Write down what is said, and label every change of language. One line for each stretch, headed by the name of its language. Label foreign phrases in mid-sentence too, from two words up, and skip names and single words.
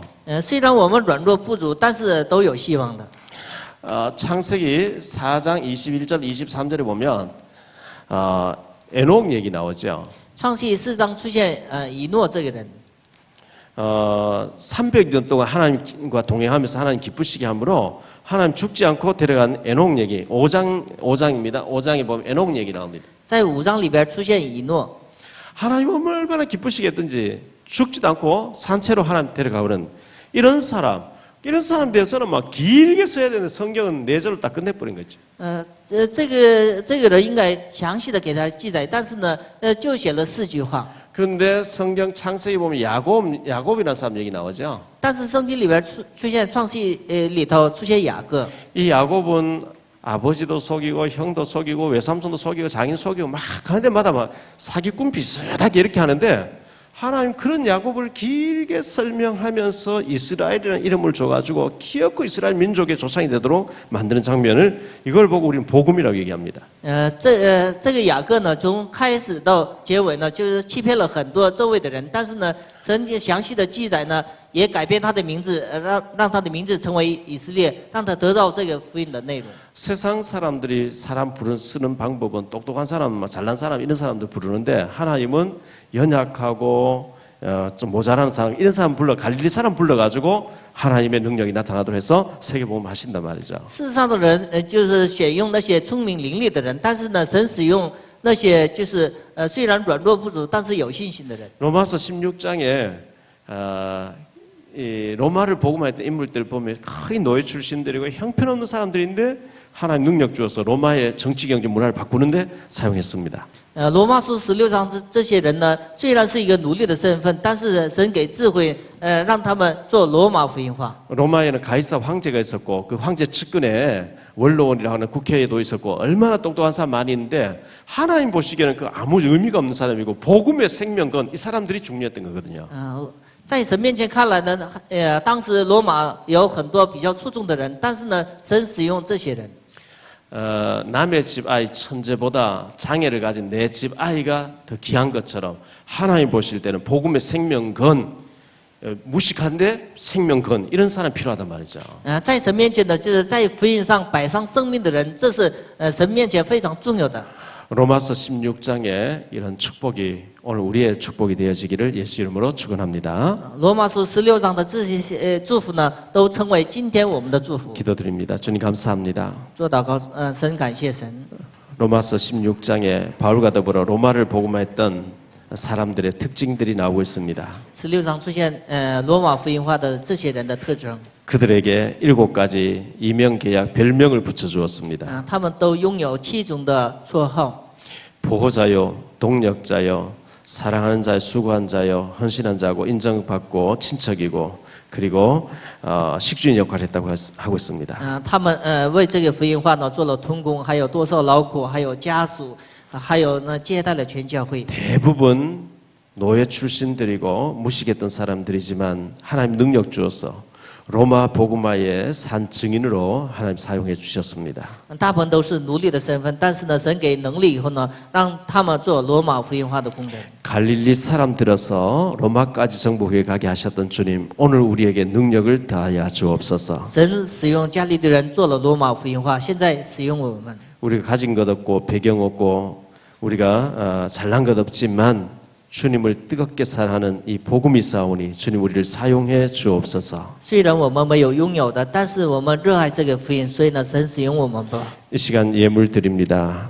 Chinese: 虽然我们软弱不足，但是都有希望的。
Korean: 창세기 4장 21절 23절에 보면 에녹 얘기 나오죠.
Chinese: 创世4章出现以诺这个人，
Korean: 300년 동안 하나님과 동행하면서 하나님 기쁘시게 함으로 하나님 죽지 않고 데려간 에녹 얘기 5장입니다. 5장에 보면 에녹 얘기 나옵니다.
Chinese: 在5章里边出现以诺。
Korean: 하나님 얼마나 기쁘시게 했든지 죽지도 않고 산채로 하나님 데려가버린 이런 사람 대해서는 막 길게 써야 되는 성경은 4절로 딱 끝내버린 거죠.
Chinese: 这个人应该详细的给他记载，但是呢，就写了4句话。
Korean: 그런데 성경 창세기 보면 야곱이라는 사람 얘기 나오죠.
Chinese: 但是圣经里边出现创世里头出现雅各，
Korean: 이 야곱은 아버지도 속이고 형도 속이고 외삼촌도 속이고 장인 속이고 막 가는 데마다 막 사기꾼 비슷하게 이렇게 하는데 하나님 그런 야곱을 길게 설명하면서 이스라엘이라는 이름을 줘가지고 기어코 이스라엘 민족의 조상이 되도록 만드는 장면을 이걸 보고 우리는 복음이라고 얘기합니다.
Chinese: 这个雅各呢，从开始到结尾呢，就是欺骗了很多周围的人，但是呢，神详细的记载呢，也改变他的名字，让他的名字成为以色列，让他得到这个福音的内容。
Korean: 세상 사람들이 사람 쓰는 방법은 똑똑한 사람, 잘난 사람 이런 사람들 부르는데 하나님은 연약하고 좀 모자라는 사람 이런 사람 갈릴리 사람 불러가지고 하나님의 능력이 나타나도록 해서 세계복음 하신단 말이죠.
Chinese: 世上的人就是选用那些聪明伶俐的人，但是呢，神使用那些就是虽然软弱不足，但是有信心的人。
Korean: 로마서 16장에 이 로마를 복음화했던 인물들 보면 거의 노예 출신들이고 형편없는 사람들인데 하나님 능력 주어서 로마의 정치 경제 문화를 바꾸는데 사용했습니다.
Chinese: 罗马书16章这些人呢，虽然是一个奴隶的身份，但是神给智慧，让他们做罗马福音化。
Korean: 로마에는 가이사 황제가 있었고 그 황제 측근에 원로원이라고 하는 국회에도 있었고 얼마나 똑똑한 사람 많이 있는데 하나님 보시기에는 그 아무 의미가 없는 사람이고 복음의 생명건 이 사람들이 중요했던 거거든요.
Chinese: 在神面前看来呢，当时罗马有很多比较出众的人，但是呢，神使用这些人。
Korean: 남의 집 아이 천재보다 장애를 가진 내 집 아이가 더 귀한 것처럼 하나님 보실 때는 복음의 생명건 무식한데 생명건 이런 사람 필요하단 말이죠.
Chinese: 在神面前呢，就是在福音上摆上生命的人，这是神面前非常重要的。
Korean: 로마서 16장에 이런 축복이 오늘 우리의 축복이 되어지기를 예수 이름으로 축원합니다.
Chinese: 罗马书16章的这些祝福呢，都成为今天我们的祝福。
Korean: 기도드립니다. 주님 감사합니다.
Chinese: 做祷告，神感谢神。
Korean: 로마서 16장에 바울과 더불어 로마를 복음화했던 사람들의 특징들이 나오고 있습니다.
Chinese: 16 章出现罗马福音化的这些人的特征。
Korean: 그들에게 7가지 이명 계약 별명을 붙여 주었습니다.
Chinese: 他们都拥有7种的绰号。
Korean: 보호자요, 동력자요, 사랑하는 자요, 수고한 자요, 헌신한 자고 인정받고 친척이고 그리고 식주인 역할을 했다고 하고 있습니다.
Chinese: 他们为这个福音化呢做了同工，还有多受劳苦，还有家属，还有呢接待了全教会。
Korean: 대부분 노예 출신들이고 무식했던 사람들이지만 하나님 능력 주어서 로마 복음화의 산 증인으로 하나님 사용해 주셨습니다.
Chinese: 大部分都是奴隶的身份，但是呢，神给能力以后呢，让他们做罗马福音化的工人。
Korean: 갈릴리 사람 들어서 로마까지 정복해 가게 하셨던 주님, 오늘 우리에게 능력을 다하여 주옵소서.
Chinese: 神使用加利的人做了罗马福音化，现在使用我们。
Korean: 우리가 가진 것 없고 배경 없고 우리가 잘난 것 없지만 주님을 뜨겁게 사랑하는 이 복음이 싸우니 주님 우리를 사용해 주옵소서.
Chinese: 虽然我们没有拥有的，但是我们热爱这个福音，所以呢，神使用我们吧。
Korean: 이 시간 예물 드립니다.